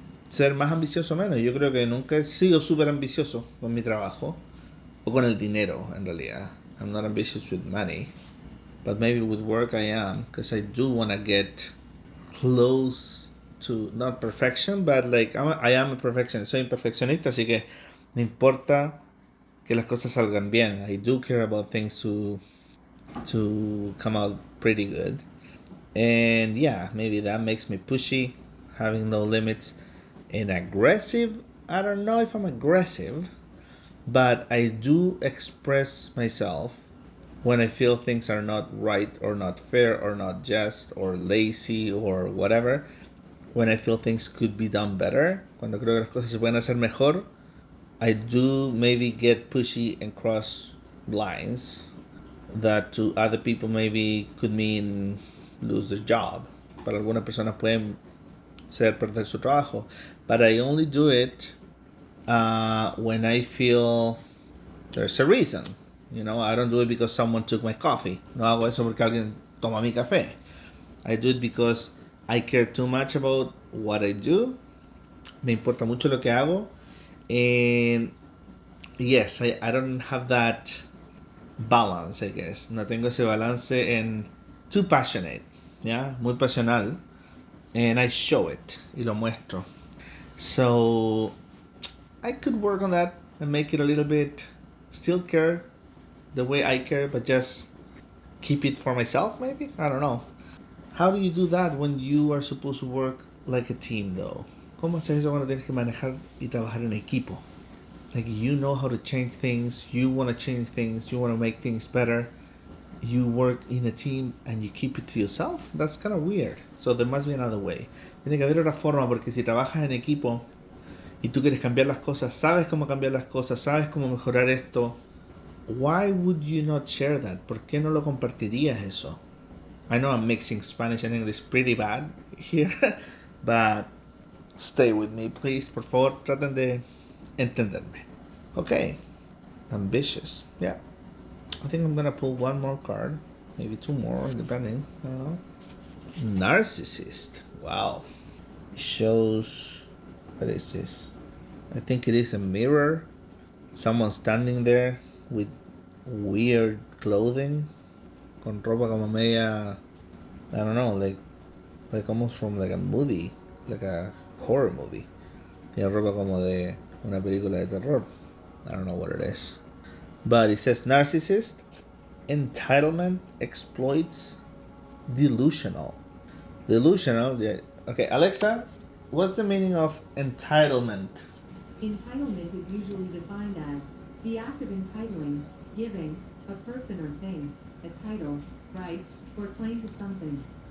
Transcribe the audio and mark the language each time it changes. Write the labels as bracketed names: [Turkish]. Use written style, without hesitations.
[Spanish] Ser más ambicioso o menos. Yo creo que nunca he sido súper ambicioso con mi trabajo o con el dinero en realidad. [English] I'm not ambitious with money, but maybe with work I am, because I do want to get close to not perfection, but like I am a perfectionist. [Spanish] Soy un perfeccionista, así que me importa que las cosas salgan bien. [English] I do care about things to come out pretty good. And yeah, maybe that makes me pushy, having no limits, and aggressive. I don't know if I'm aggressive, but I do express myself when I feel things are not right or not fair or not just or lazy or whatever. When I feel things could be done better, [Spanish] cuando creo que las cosas se pueden hacer mejor, [English] I do maybe get pushy and cross lines that to other people maybe could mean lose their job. [Spanish] Para algunas personas pueden ser perder su trabajo. [English] But I only do it when I feel there's a reason. You know, I don't do it because someone took my coffee. [Spanish] No hago eso porque alguien toma mi café. [English] I do it because I care too much about what I do. [Spanish] Me importa mucho lo que hago. [English] And yes, I don't have that balance, I guess. [Spanish] No tengo ese balance en [English] too passionate. [Spanish] Yeah, muy pasional. [English] And I show it. [Spanish] Y lo muestro. [English] So I could work on that and make it a little bit still care the way I care, but just keep it for myself, maybe? I don't know. How do you do that when you are supposed to work like a team, though? [Spanish] ¿Cómo haces eso cuando tienes que manejar y trabajar en equipo? [English] Like, you know how to change things, you want to change things, you want to make things better. You work in a team and you keep it to yourself. That's kind of weird. So there must be another way. [Spanish] Tiene que haber otra forma, porque si trabajas en equipo y tú quieres cambiar las cosas, sabes cómo cambiar las cosas, sabes cómo mejorar esto, [English] why would you not share that? [Spanish] ¿Por qué no lo compartirías eso? [English] I know I'm mixing Spanish and English pretty bad here, but stay with me, please. [Spanish] Por favor, traten de entenderme. [English] Okay. Ambitious. Yeah. I think I'm gonna pull one more card. Maybe two more, depending. I don't know. Narcissist. Wow. It shows... What is this? I think it is a mirror. Someone standing there with weird clothing. [Spanish] Con ropa como media... [English] I don't know, like almost from like a movie. Like a horror movie. [Spanish] Tiene ropa como de una película de terror. [English] I don't know what it is. But it says narcissist, entitlement, exploits, delusional. Delusional, yeah. Okay, Alexa, what's the meaning of entitlement? Entitlement is usually defined as the act of entitling, giving, a person or thing, a title, right, or claim to something.